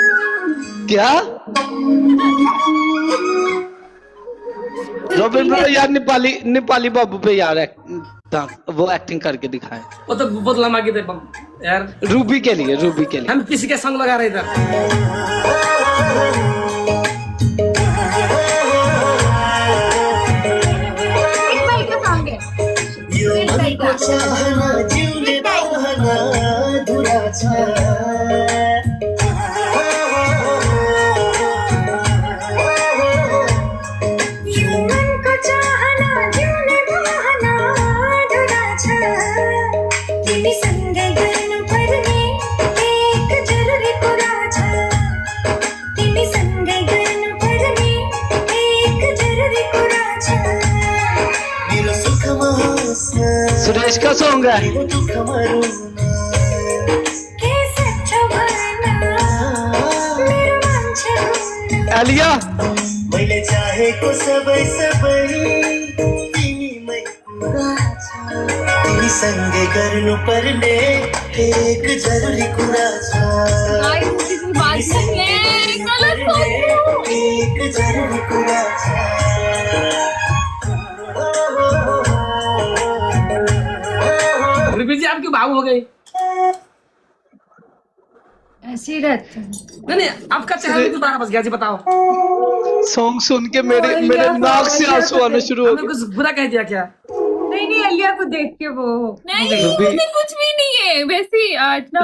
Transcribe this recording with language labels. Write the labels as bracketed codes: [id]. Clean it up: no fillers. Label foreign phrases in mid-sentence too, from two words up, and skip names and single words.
[hi] क्या रॉबिन ब्रो यार नेपाली बाबू पे यार वो एक्टिंग करके दिखाए। वो तो बहुत लंबा गीत है यार। रूबी के लिए हम किसी के संग लगा रहे इधर। इस भाई का सॉन्ग है। [ne] यो मनको चाहना जिउने चाहना अधुरा छ। यो मनको चाहना जिउने चाहना अधुरा छ। तिमीसँगै गर्नुपर्ने एक जरुरी कुरा छ। तिमीसँगै गर्नुपर्ने एक जरुरी कुरा छ। मेरो सुखमा हाँस्न [hi] सुरेश का सॉन्ग है। [ne] मेरो दुःखमा रुन के सच्चो भन मेरो मान्छे हुन। एलिया मैले चाहेको सबै तिमीमै कुरा छ। तिमीसँगै गर्नुपर्ने एक जरुरी कुरा छ। [hi] गाइस किसी की बात नहीं है, गलत बोल। [ne] एक जरुरी कुरा [hi] रिपी जी आप क्यों भावुक हो गई? ऐसे ही रहते हैं। नहीं आपका चेहरा भी दोबारा बस गया जी, बताओ। सॉन्ग सुन के मेरे नाक से आंसू आने शुरू हो हमने गए। कुछ बुरा कह दिया क्या? नहीं अलिया को देख के वो नहीं रूबी- उसमें कुछ भी नहीं है, वैसे ही आज ना